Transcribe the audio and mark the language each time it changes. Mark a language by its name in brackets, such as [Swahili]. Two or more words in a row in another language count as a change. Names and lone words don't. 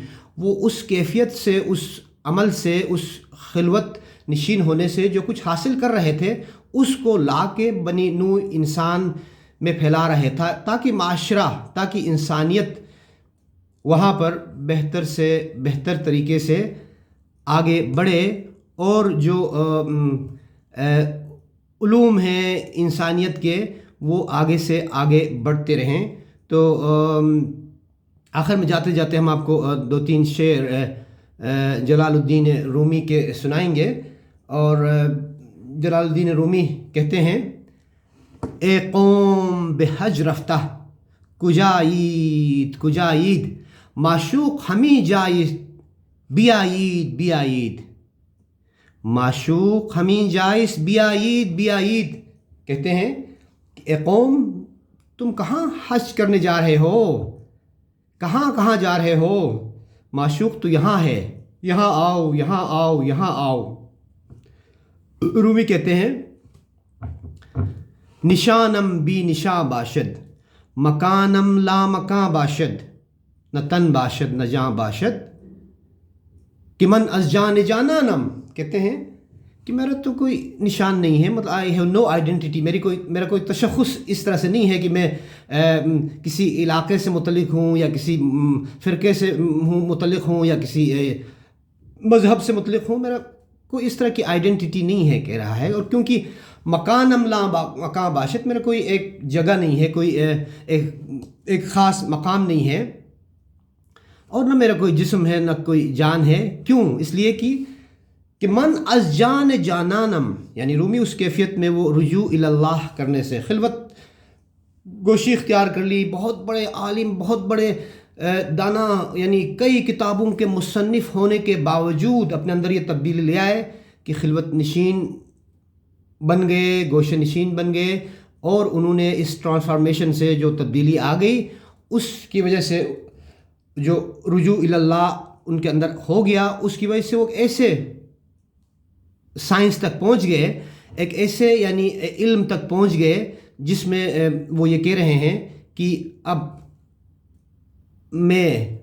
[Urdu] بلکہ وہ اس کیفیت سے، اس عمل سے، اس خلوت نشین ہونے سے جو کچھ حاصل کر رہے تھے اس کو لا کے بنی نوع انسان میں پھیلا رہے تھا، تاکہ معاشرہ، تاکہ انسانیت وہاں پر بہتر سے بہتر طریقے سے آگے بڑھے، اور جو علوم ہیں انسانیت کے وہ آگے سے آگے بڑھتے رہیں۔ تو آخر میں جاتے جاتے ہم آپ کو 2-3 شعر جلال الدین رومی کے سنائیں گے، اور جلال الدین رومی کہتے ہیں: [Persian] اے قوم بے حج رفتہ کجا عید کجا عید، معشوق ہمیں جائز بیایید بیایید، معشوق ہمیں جائز بیایید بیایید۔ [Urdu] کہتے ہیں کہ اے قوم، تم کہاں حج کرنے جا رہے ہو، کہاں کہاں جا رہے ہو، معشوق تو یہاں ہے، یہاں آؤ یہاں آؤ یہاں آؤ۔ رومی کہتے ہیں: [Persian] نشانم بی نشاں باشد، مکانم لا مکاں باشد، نہ تن باشد نہ جاں باشد، کہ من از جان جانانم۔ [Urdu] کہتے ہیں کہ میرا تو کوئی نشان نہیں ہے، مطلب [English] I have no identity, [Urdu] میرا کوئی تشخص اس طرح سے نہیں ہے کہ میں کسی علاقے سے متعلق ہوں، یا کسی فرقے سے متعلق ہوں، یا کسی مذہب سے متعلق ہوں، میرا کوئی اس طرح کی آئیڈینٹی نہیں ہے، کہہ رہا ہے۔ اور کیونکہ [Persian] مکانم لا مکاں باشد، [Urdu] میرا کوئی ایک جگہ نہیں ہے، کوئی ایک خاص مقام نہیں ہے، اور نہ میرا کوئی جسم ہے نہ کوئی جان ہے۔ کیوں؟ اس لیے کہ [Persian] من از جان جانانم، [Urdu] یعنی رومی اس کیفیت میں وہ رجوع اللہ کرنے سے خلوت گوشی اختیار کر لی، بہت بڑے عالم، بہت بڑے دانا، یعنی کئی کتابوں کے مصنف ہونے کے باوجود اپنے اندر یہ تبدیلی لے آئے کہ خلوت نشین بن گئے، گوشہ نشین بن گئے، اور انہوں نے اس ٹرانسفارمیشن سے جو تبدیلی آ گئی اس کی وجہ سے جو رجوع اللہ ان کے اندر ہو گیا، اس کی وجہ سے وہ ایسے سائنس تک پہنچ گئے، ایک ایسے یعنی علم تک پہنچ گئے جس میں وہ یہ کہہ رہے ہیں کہ اب میں